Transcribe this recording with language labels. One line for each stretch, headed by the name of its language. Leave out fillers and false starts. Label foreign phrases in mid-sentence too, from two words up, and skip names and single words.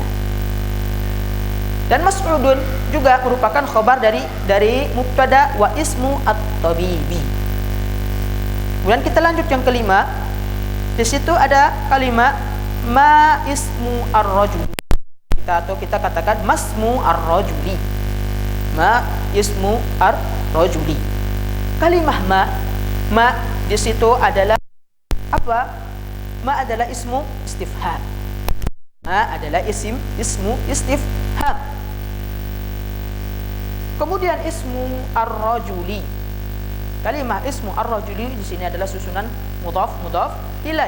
Indonesian: Dan mas'udun juga merupakan khabar dari mubtada
Arabic: wa ismu at-tabibi.
Indonesian: Kemudian kita lanjut yang kelima. Di situ ada kalimat
Arabic: ma ismu ar-rajuli.
Indonesian: Kita katakan
Arabic: masmu ar-rajuli. Ma ismu ar-rajuli.
Indonesian: Kalimah ma di situ adalah apa? Ma adalah
Arabic: ismu istifham.
Indonesian: Ma adalah
Arabic: ismu istifham.
Indonesian: Kemudian
Arabic: ismu ar-rajuli.
Indonesian: Kalimah
Arabic: ismu ar-rajuli
Indonesian: di sini adalah susunan
Arabic: mudhaf ilaih.